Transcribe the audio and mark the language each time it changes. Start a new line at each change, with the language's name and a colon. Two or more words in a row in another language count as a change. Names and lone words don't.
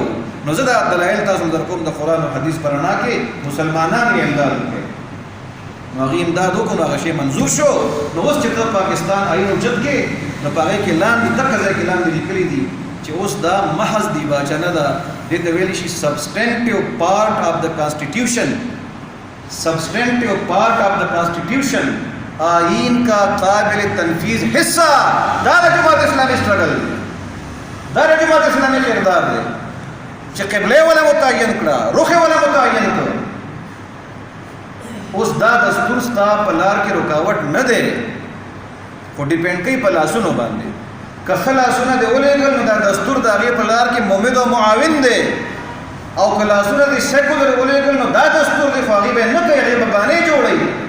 Pashto: نو زه دا دلایل تاسو در کوم د قرآن او حدیث پر رڼا کې مسلمانان یې امداد وکړي. نو هغې امداد وکړو، نو هغه شی منظور شو. نو اوس چې ته پاکستان آئین اوچت کې، نو په هغې کې لاندې دغه ځای کې لاندې لیکلي دي چې اوس دا محض دیباچه نه ده، دې ته ویلی شي
English: substantive part of the constitution. substantive part of the constitution,
Urdu: آئین کا قابل تنفیذ حصہ.
Pashto: دا جماعت اسلامی سٹرگل دی، دا جماعت اسلامی کردار دی چې قبله ولا متعین کړه، رخ ولا متعین کړه. اوس دا دستور ستا په لار کې رکاوټ نه دی، خو ډیپینډ کوي په لاسونو باندې. که ښه لاسونه دې ولېږل نو دا دستور د هغې په لار کې ممد او معاون دی، او که لاسونه دې سیکولر ولېږل نو دا دستور دی، خو هغې به یې نه کوي، هغې به بانې جوړوي.